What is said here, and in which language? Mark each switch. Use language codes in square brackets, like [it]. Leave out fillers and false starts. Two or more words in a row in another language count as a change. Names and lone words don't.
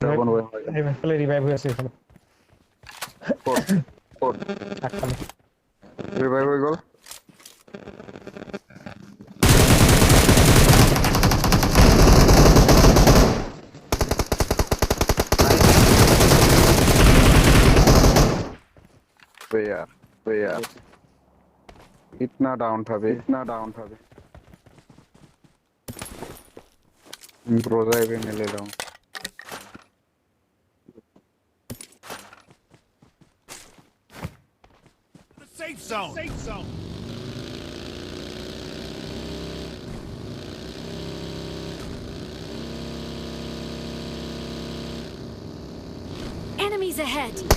[as] এইফালে ৰিভাইভ হৈ আছে এইফালে ক'ত আগফালে ৰিভাইভ হৈ গ'ল [hi] यार इतना डाउन था रोजा भी मैं ले रहा हूँ [en] Safe zone. Enemies ahead!